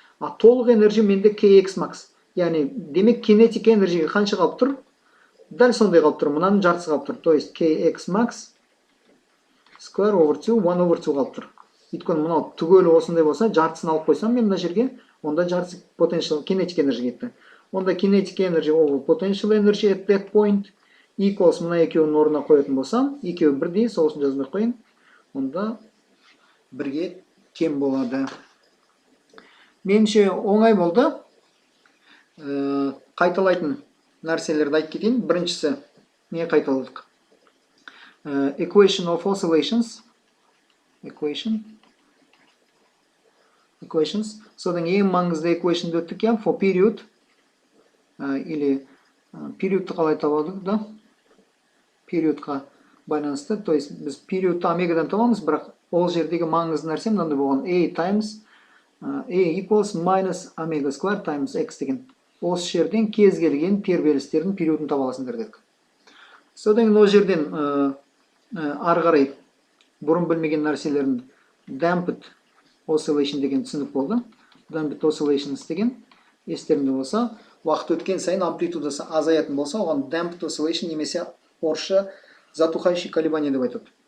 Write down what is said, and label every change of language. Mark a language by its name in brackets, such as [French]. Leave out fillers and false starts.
[Kazakh] А толық energy менде kx max. Яғни, демек kinetic energy қанша қалып тұр? Дәл сондай қалып тұр. Мынаның жартысы қалып тұр. [Russian] То есть [English] kx max square over 2, 1 over 2 [Kazakh] қалып тұр. Өйткені мынау түгелі осындай болса, жартысын алып қойсам мен мына жерге, онда жартысы potential kinetic energy кетті. Онда [English] kinetic energy over potential energy at that point equals, [Kazakh] мына екеуінің орнына қоятын болсам, екеуі бірдей, соғысын жазбай қойын. Онда бірге тең болады. Меніңше оңай болды. Қайталайтын нәрселерді айтып кетейін. Біріншісі не қайталадық? [English] Equation of oscillations. Equations. [Kazakh] Содан ең маңызды equation өттік, [English] for period. [Russian] Или [Kazakh] периодты қалай табадық, да? Периодқа байланысты. [Russian] То есть [Kazakh] біз периодты омегадан табамыз, бірақ ол жердегі маңызды нәрсе мынандай болған. [English] A times A equals minus omega square times x [Kazakh] деген. Осы жерден кез келген тербелістердің периодын таба аласыңдар дедік. Содан ол жерден ары қарай бұрын білмеген нәрселерін damped oscillation деген түсінік болды. Damped oscillations деген естерінде болса, уақыт өткен сайын амплитудасы азаятын болса, оған damped oscillation немесе орысша [Russian] затухающий колебание [Kazakh] деп айтады.